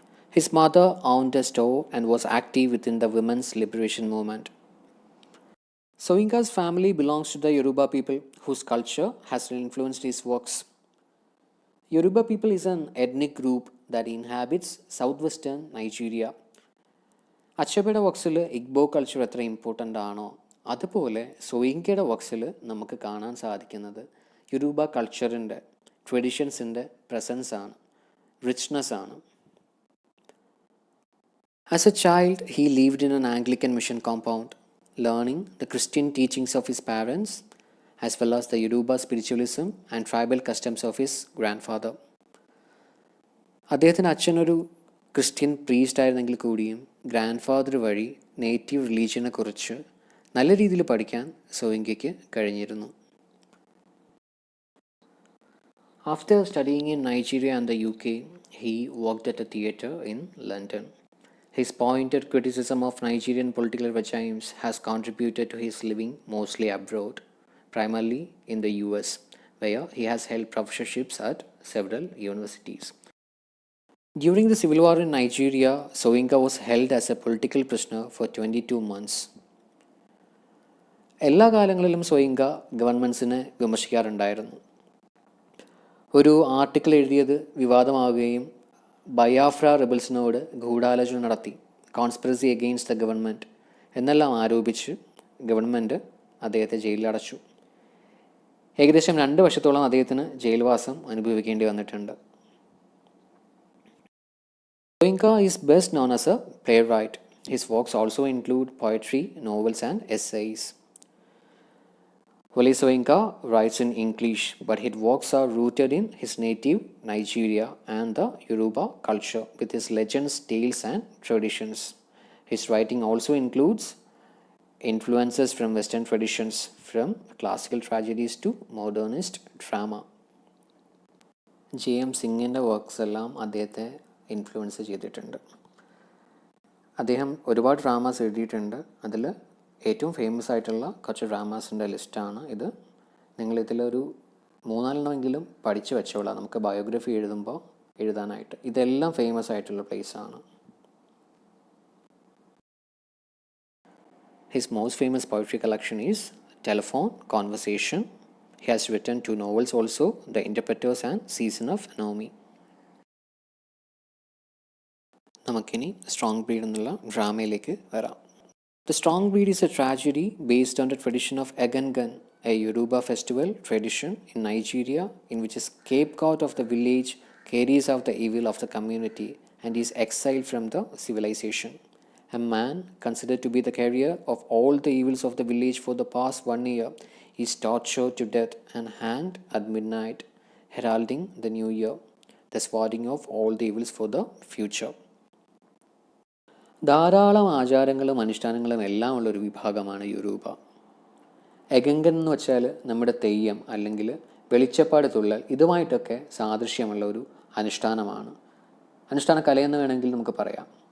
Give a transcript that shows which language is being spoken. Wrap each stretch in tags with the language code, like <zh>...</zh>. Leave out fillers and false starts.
<en>His mother owned a store and was active within the women's liberation movement. Soyinka's family belongs to the Yoruba people, whose culture has influenced his works. Yoruba people is an ethnic group that inhabits southwestern Nigeria.</en> <ml>അച്ചബയുടെ വർക്സിൽ Igbo culture എത്ര important ആണോ അതുപോലെ സോയിങ്കയുടെ വർക്സിൽ നമുക്ക് കാണാൻ സാധിക്കുന്നത് യുരൂബ കൾച്ചറിൻ്റെ ട്രഡീഷൻസിൻ്റെ presence ആണ്, richness ആണ്.</ml> <en>As a child, he lived in an Anglican mission compound, learning the Christian teachings of his parents as well as the Yoruba spiritualism and tribal customs of his grandfather.</en> <ml>അദ്ദേഹത്തിൻ്റെ അച്ഛനൊരു Christian priest ആയിരുന്നെങ്കിൽ കൂടിയും grand father വഴി native റിലീജിയനെ കുറിച്ച് നല്ല രീതിയിൽ പഠിക്കാൻ സോയിങ്കയ്ക്ക് കഴിഞ്ഞിരുന്നു.</ml> <en>After studying in Nigeria and the UK, he worked at a theatre in London. His pointed criticism of Nigerian political regimes has contributed to his living mostly abroad, primarily in the US, where he has held professorships at several universities. During the civil war in Nigeria, Soyinka was held as a political prisoner for 22 months.</en> <ml>എല്ലാ കാലങ്ങളിലും Soyinka ഗവൺമെൻറ്റ്സിനെ വിമർശിക്കാറുണ്ടായിരുന്നു. ഒരു article എഴുതിയത് വിവാദമാവുകയും ബയാഫ്ര റെബൽസിനോട് ഗൂഢാലോചന നടത്തി, conspiracy against the government എന്നെല്ലാം ആരോപിച്ച് government അദ്ദേഹത്തെ ജയിലിലടച്ചു. ഏകദേശം 2 വർഷത്തോളം അദ്ദേഹത്തിന് ജയിൽവാസം അനുഭവിക്കേണ്ടി വന്നിട്ടുണ്ട്.</ml> <en>Soyinka is best known as a playwright. His works also include poetry, novels, and essays. Wale Soyinka writes in English, but his works are rooted in his native Nigeria and the Yoruba culture, with his legends, tales, and traditions. His writing also includes influences from Western traditions, from classical tragedies to modernist drama.</en> <ml>J.M. സിംഗിൻ്റെ works എല്ലാം അദ്ദേഹത്തെ influence ചെയ്തിട്ടുണ്ട്. അദ്ദേഹം ഒരുപാട് dramas എഴുതിയിട്ടുണ്ട്. അതിൽ ഏറ്റവും famous ആയിട്ടുള്ള കുറച്ച് ഡ്രാമാസിൻ്റെ ലിസ്റ്റാണ് ഇത്. നിങ്ങളിതിലൊരു 3-4 പഠിച്ചു വെച്ചോളാം, നമുക്ക് ബയോഗ്രഫി എഴുതുമ്പോൾ എഴുതാനായിട്ട്. ഇതെല്ലാം ഫേമസ് ആയിട്ടുള്ള പ്ലേസാണ്.</ml> <en>His most famous poetry collection is telephone conversation. He has written 2 novels also, the interpreters and season of anomy.</en> <ml>നമുക്കിനി സ്ട്രോങ് ബ്രീഡ് എന്നുള്ള ഡ്രാമയിലേക്ക് വരാം.</ml> <en>The Strong Breed is a tragedy based on the tradition of Egungun, a Yoruba festival tradition in Nigeria in which a scapegoat of the village carries out the evil of the community and is exiled from the civilization. A man, considered to be the carrier of all the evils of the village for the past 1 year, is tortured to death and hanged at midnight, heralding the new year, thus warding off all the evils for the future.</en> <ml>ധാരാളം ആചാരങ്ങളും അനുഷ്ഠാനങ്ങളും എല്ലാം ഉള്ളൊരു വിഭാഗമാണ് യോരൂബ. എഗങ്കൻ എന്ന് വെച്ചാൽ നമ്മുടെ തെയ്യം അല്ലെങ്കിൽ വെളിച്ചപ്പാട് തുള്ളൽ, ഇതുമായിട്ടൊക്കെ സാദൃശ്യമുള്ള ഒരു അനുഷ്ഠാനമാണ്, അനുഷ്ഠാന കലയെന്ന് വേണമെങ്കിൽ നമുക്ക് പറയാം.</ml>